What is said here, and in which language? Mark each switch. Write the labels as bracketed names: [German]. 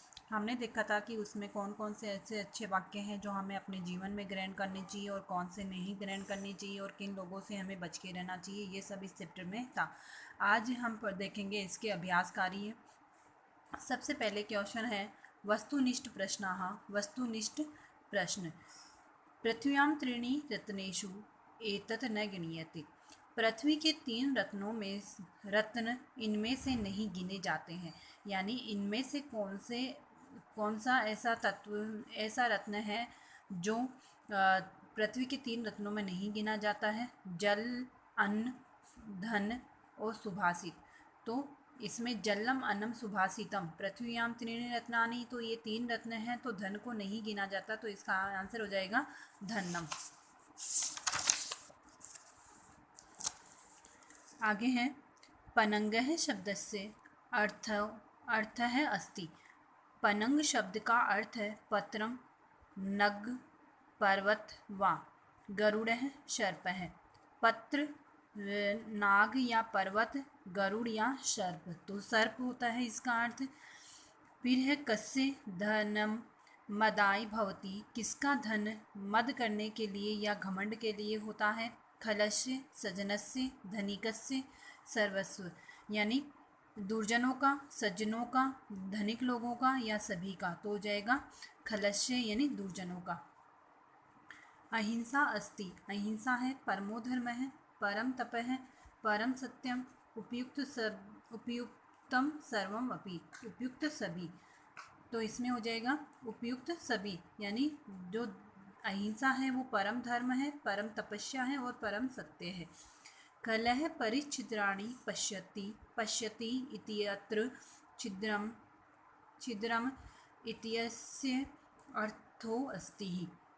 [Hindi] हमने देखा था कि उसमें कौन कौन से ऐसे अच्छे वाक्य हैं जो हमें अपने जीवन में ग्रहण करने चाहिए और कौन से नहीं ग्रहण करने चाहिए और किन लोगों से हमें बच के रहना चाहिए। ये सब इस चैप्टर में था। आज हम देखेंगे इसके अभ्यास कार्य। सबसे पहले क्वेश्चन है वस्तुनिष्ठ प्रश्नाः। वस्तुनिष्ठ प्रश्न। [Sanskrit] पृथ्व्यां त्रीणि रत्नेषु एतत् न गिनीयते। [Hindi] पृथ्वी के 3 रत्नों में रत्न इनमें से नहीं गिने जाते हैं। यानी इनमें से कौन सा ऐसा रत्न है जो पृथ्वी के 3 रत्नों में नहीं गिना जाता है। जल, अन्न, धन और सुभाषित। तो इसमें जलम, अन्नम, सुभाषितम, [Sanskrit] पृथ्व्याम त्रीणि रत्नानि, [Hindi] तो ये 3 रत्न हैं, तो धन को नहीं गिना जाता, तो इसका आंसर हो जाएगा धन्नम। [Sanskrit] आगे है पनंगः शब्दस्य अर्थः अस्ति। [Hindi] पनंग शब्द का अर्थ है पत्रम, नग, पर्वत वा। [Sanskrit] गरुड़ः सर्पः। [Hindi] पत्र, नाग या पर्वत, गरुड़ या सर्प, तो सर्प होता है इसका अर्थ। [Sanskrit] फिर है कस्य धनम मदाय भवति। [Hindi] किसका धन मद करने के लिए या घमंड के लिए होता है। खलस्य, सज्जनस्य, धनिकस्य, सर्वस्व, यानी दुर्जनों का, सज्जनों का, धनिक लोगों का या सभी का, तो हो जाएगा खलस्य यानी दुर्जनों का। [Sanskrit] अहिंसा अस्ति। [Hindi] अहिंसा है परमो धर्म है, परम तप है, [Sanskrit] परम सत्यम, उपयुक्तम सर्वम अपि, [Hindi] उपयुक्त सभी, तो इसमें हो जाएगा उपयुक्त सभी। यानी जो अहिंसा है वो परम धर्म है, परम तपस्या है और परम सत्य है। [Sanskrit] कलह परिच्छिद्राणि पश्यति। पश्यति इत्यत्र छिद्रम इत्यस्य अर्थो अस्ति।